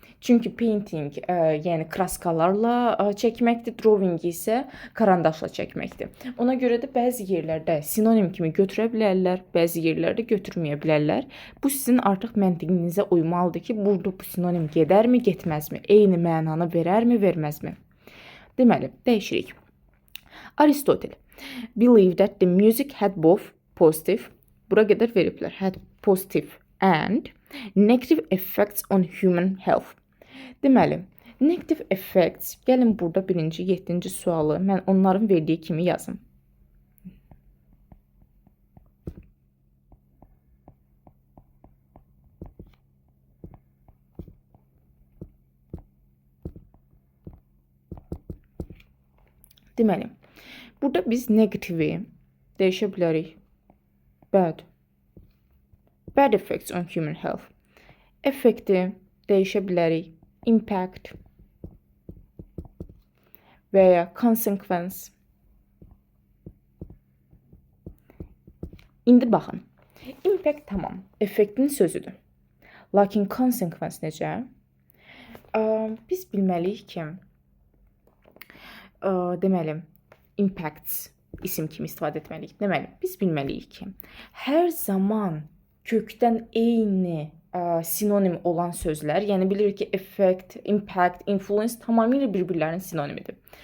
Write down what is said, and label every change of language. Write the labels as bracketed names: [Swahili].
[Azerbaijani] Çünki painting yəni kraskalarla çəkməkdir, drawing isə karandaşla çəkməkdir. Ona görə də bəzi yerlərdə sinonim kimi götürə bilərlər, bəzi yerlərdə götürməyə bilərlər. Bu sizin artıq məntiqinizə uymalıdır ki, burada bu sinonim gedərmi, getməzmi, eyni mənanı verərmi, verməzmi? Deməli, dəyişirik. [English] Aristotle believed that the music had both positive, [Azerbaijani] bura qədər veriblər, [English] had positive and negative effects on human health. [Azerbaijani] Deməli, negative effects, gəlin burada birinci, 7-ci sualı mən onların verdiyi kimi yazım. Deməli, burada biz negativi dəyişə bilərik. [English] Bad effects on human health. [Azerbaijani] Effekti dəyişə bilərik. Impact və ya consequence. İndi baxın. Impact tamam, effektin sözüdür. Lakin consequence necə? Biz bilməliyik ki, deməli, impacts isim kimi istifadə etməliyik. Deməli, biz bilməliyik ki, hər zaman kökdən eyni sinonim olan sözlər, yəni bilirik ki, effect, impact, influence tamamilə bir-birlərinin sinonimidir.